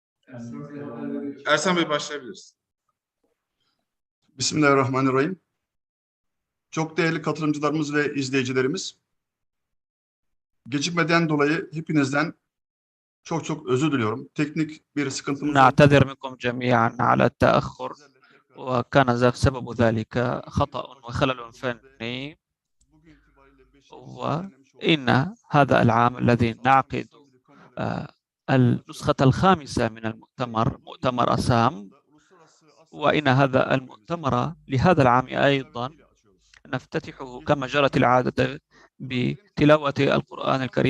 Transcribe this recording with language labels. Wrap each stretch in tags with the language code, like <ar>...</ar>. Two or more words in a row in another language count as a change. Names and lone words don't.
<tr>Ersan Bey başlayabiliriz. Bismillahirrahmanirrahim. Çok değerli katılımcılarımız ve izleyicilerimiz, gecikmeden dolayı hepinizden çok özür diliyorum. Teknik bir sıkıntımız oldu.</tr> <ar>نعتذر منكم جميعا على التأخر وكان سبب ذلك خطأ وخلل فني وإن هذا العام الذي نعقد النسخة الخامسة من المؤتمر مؤتمر أسام وإن هذا المؤتمر لهذا العام أيضا نفتتحه كما جرت العادة بتلاوة القرآن الكريم.</ar>